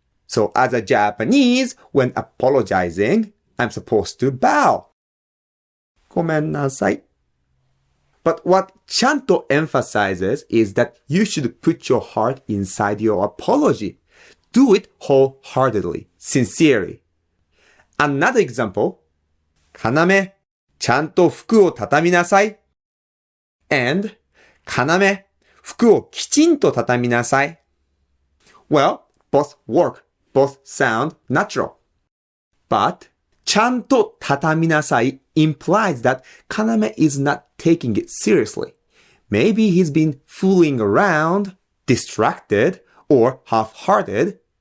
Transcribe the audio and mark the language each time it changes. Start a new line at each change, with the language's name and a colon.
English: So as a Japanese, when apologizing, I'm supposed to bow.
Japanese: ごめんなさい.
English: But what ちゃんと emphasizes is that you should put your heart inside your apology. Do it wholeheartedly, sincerely. Another example.
Japanese: かなめ、ちゃんと服を畳みなさい。And かなめ、服をきちんと畳みなさい。
English: Well, both work, both sound natural. But
Japanese: ちゃんと畳みなさい
English: implies that Kaname is not taking it seriously. Maybe he's been fooling around, distracted, or half-hearted.